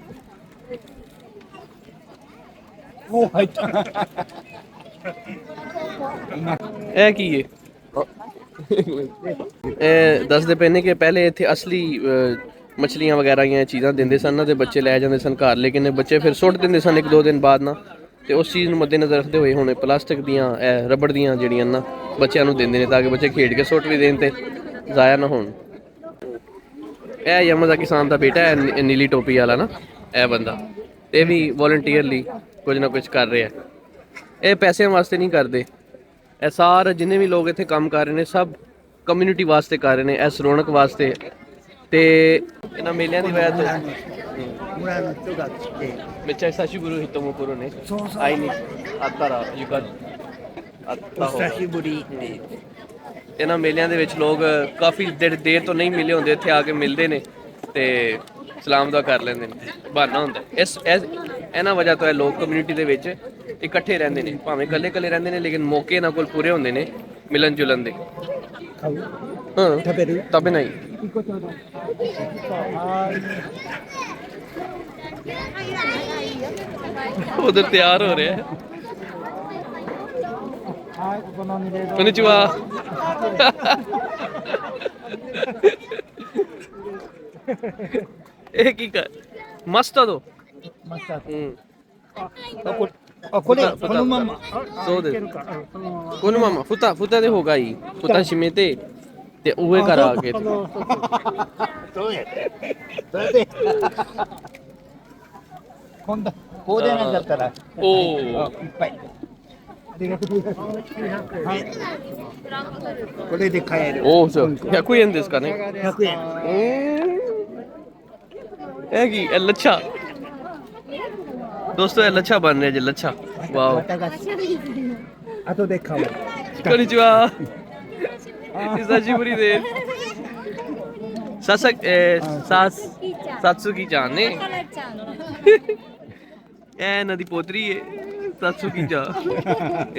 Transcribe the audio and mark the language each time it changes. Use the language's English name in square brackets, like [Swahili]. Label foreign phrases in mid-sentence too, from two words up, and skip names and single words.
[Japanese] お、入った。 [Punjabi] ਇਹ ਕੀ ਹੈ? ਇਹ ਦੱਸਦੇ ਪਏ ਨੇ ਕਿ ਪਹਿਲੇ ਇੱਥੇ ਅਸਲੀ ਮਛਲੀਆਂ ਵਗੈਰਾ ਦੀਆਂ ਚੀਜ਼ਾਂ ਦਿੰਦੇ ਸਨ ਨਾ ਤੇ ਬੱਚੇ ਲੈ ਜਾਂਦੇ ਸਨ ਘਰ, ਲੇਕਿਨ ਇਹ ਬੱਚੇ ਫਿਰ ਸੁੱਟ ਦਿੰਦੇ ਸਨ 1-2 ਦਿਨ ਬਾਅਦ ਨਾ। ਤੇ ਉਸ ਚੀਜ਼ ਨੂੰ ਮੱਦੇਨਜ਼ਰ ਰੱਖਦੇ ਹੋਏ ਹੁਣ ਪਲਾਸਟਿਕ ਦੀਆਂ ਇਹ ਰਬੜ ਦੀਆਂ ਜਿਹੜੀਆਂ ਨਾ ਬੱਚਿਆਂ ਨੂੰ ਦਿੰਦੇ ਨੇ ਤਾਂ ਕਿ ਬੱਚੇ ਖੇਡ ਕੇ ਸੁੱਟ ਵੀ ਦੇਣ ਤੇ ਜ਼ਾਇਆ ਨਾ ਹੋਣ। ਇਹ ਯਾਮਾਜ਼ਾਕੀ ਕਿਸਾਨ ਦਾ ਬੇਟਾ ਹੈ, ਨੀਲੀ ਟੋਪੀ ਵਾਲਾ ਨਾ, ਇਹ ਬੰਦਾ ਇਹ ਵੀ ਵੋਲੰਟੀਅਰਲੀ ਕੁਝ ਨਾ ਕੁਝ ਕਰ ਰਿਹਾ। ਇਹ ਪੈਸਿਆਂ ਵਾਸਤੇ ਨਹੀਂ ਕਰਦੇ, ਇਹ ਸਾਰੇ ਜਿੰਨੇ ਵੀ ਲੋਕ ਇੱਥੇ ਕੰਮ ਕਰ ਰਹੇ ਨੇ ਸਭ ਕਮਿਊਨਿਟੀ ਵਾਸਤੇ ਕਰ ਰਹੇ ਨੇ, ਇਸ ਰੌਣਕ ਵਾਸਤੇ। ਤੇ ਇਹਨਾਂ ਮੇਲਿਆਂ ਦੀ ਵਜ੍ਹਾ ਤੋਂ [Japanese] 村の人が来て、めっちゃ久しぶり人も来るね。会いにあったらよかあった方が久しぶりって。 [Punjabi] ਇਹਨਾਂ ਮੇਲਿਆਂ ਦੇ ਵਿੱਚ ਲੋਕ ਕਾਫੀ ਦੇਰ ਤੋਂ ਨਹੀਂ ਮਿਲੇ ਹੁੰਦੇ, ਇੱਥੇ ਆ ਕੇ ਮਿਲਦੇ ਨੇ ਤੇ ਸਲਾਮ ਦੁਆ ਕਰ ਲੈਂਦੇ ਨੇ, ਬਹਾਨਾ ਹੁੰਦਾ। ਇਹਨਾਂ ਵਜ੍ਹਾ ਤੋਂ ਇਹ ਲੋਕ ਕਮਿਊਨਿਟੀ ਦੇ ਵਿੱਚ ਇਕੱਠੇ ਰਹਿੰਦੇ ਨੇ, ਭਾਵੇਂ ਇਕੱਲੇ ਇਕੱਲੇ ਰਹਿੰਦੇ ਨੇ ਲੇਕਿਨ ਮੌਕੇ ਇਹਨਾਂ ਕੋਲ ਪੂਰੇ ਹੁੰਦੇ ਨੇ ਮਿਲਣ ਜੁਲਣ ਦੇ। [Japanese] 買う [Punjabi] ਹਾਂ [Japanese] 食べる食べないいいことだ。はーい。 [Punjabi] ਉਧਰ ਤਿਆਰ ਹੋ ਰਿਹਾ ਹੈ। [Japanese] はい、お好みでどうぞ。 [Punjabi] こんにちは。ਇਹ ਕੀ ਕਰ ਮਸਟਰਡ ਦੋ [Japanese] マスタード。うんこれ、このまま。そうですいけるかうんそのまま。このまま蓋で方がいい。蓋閉めてで上から開けて。そうやで。それで。今度、こうでなかったら。おお。あいっぱい。ありがとうございます。はい。これで買える。おおそう。100円ですかね。 100円。 [Punjabi] ਇਹ ਕੀ ਇਹ ਲੱਛਾ ਦੋਸਤੋ, ਇਹ ਲੱਛਾ ਬਣ ਰਿਹਾ ਜੀ, ਲੱਛਾ। ਵਾਓ [Japanese] 綿菓子。後で買おう。こんにちは。久しぶりです。さつきちゃんね。 [Punjabi] ਇਹ ਇਹਨਾਂ ਦੀ ਪੋਤਰੀ ਹੈ ਸਾਤਸੂਕੀ ちゃん।